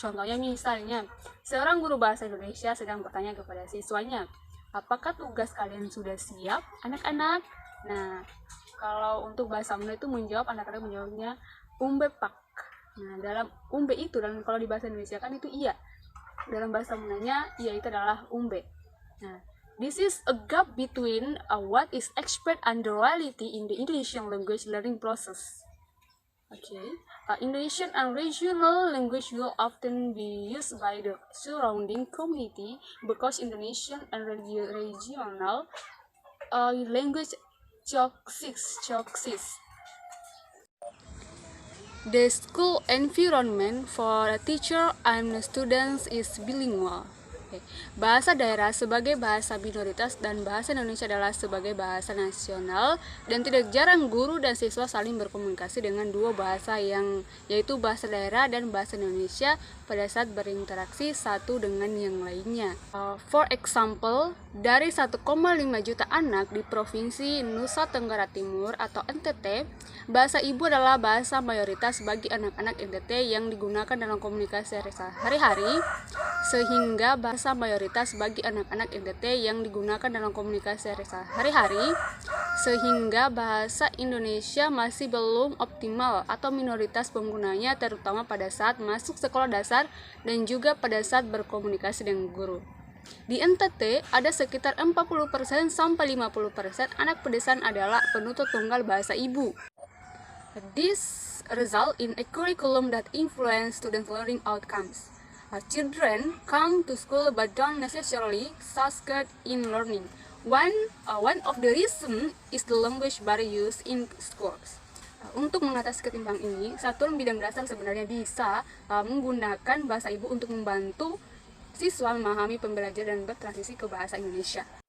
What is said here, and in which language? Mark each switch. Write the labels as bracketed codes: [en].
[id] Contohnya misalnya, seorang guru bahasa Indonesia sedang bertanya kepada siswanya, apakah tugas kalian sudah siap, anak-anak? Nah, kalau untuk bahasa Melayu itu anak-anak menjawabnya umbe pak. Nah, dalam umbe itu, kalau di bahasa Indonesia kan itu iya. Dalam bahasa Melayunya, iya itu adalah umbe. [en] Nah, this is a gap between what is expected and the reality in the Indonesian language learning process. Okay, Indonesian and regional language will often be used by the surrounding community because Indonesian and regional language coexist. The school environment for a teacher and students is bilingual. [id] Bahasa daerah sebagai bahasa minoritas dan bahasa Indonesia adalah sebagai bahasa nasional, dan tidak jarang guru dan siswa saling berkomunikasi dengan dua bahasa yaitu bahasa daerah dan bahasa Indonesia pada saat berinteraksi satu dengan yang lainnya. [en] For example, [id] dari 1,5 juta anak di Provinsi Nusa Tenggara Timur atau NTT, bahasa ibu adalah bahasa mayoritas bagi anak-anak NTT yang digunakan dalam komunikasi sehari-hari, sehingga bahasa mayoritas bagi anak-anak NTT yang digunakan dalam komunikasi sehari-hari, sehingga bahasa Indonesia masih belum optimal atau minoritas penggunanya, terutama pada saat masuk sekolah dasar dan juga pada saat berkomunikasi dengan guru. Di NTT ada sekitar 40% sampai 50% anak pedesaan adalah penutur tunggal bahasa ibu. [en] This result in a curriculum that influence student learning outcomes. Children come to school but don't necessarily succeed in learning. One of the reason is the language barrier used in schools. [id] Untuk mengatasi ketimbang ini, satuan bidang dasar sebenarnya bisa menggunakan bahasa ibu untuk membantu siswa memahami pembelajaran dan bertransisi ke bahasa Indonesia.